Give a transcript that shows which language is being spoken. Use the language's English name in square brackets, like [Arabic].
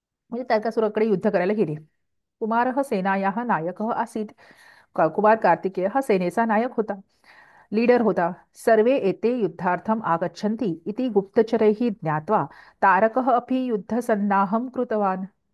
[Marathi] म्हणजे तारकासुराकडे युद्ध करायला गेले. [Sanskrit] कुमारः सेनायाः नायकः आसीत्. [Marathi] कुमार कार्तिकेय हा सेनेचा नायक होता, लीडर होता. [Sanskrit] सर्वे एते युद्धार्थम आगच्छन्ति इति गुप्तचरैः ज्ञात्वा तारकः अपि युद्धसन्नाहं कृतवान.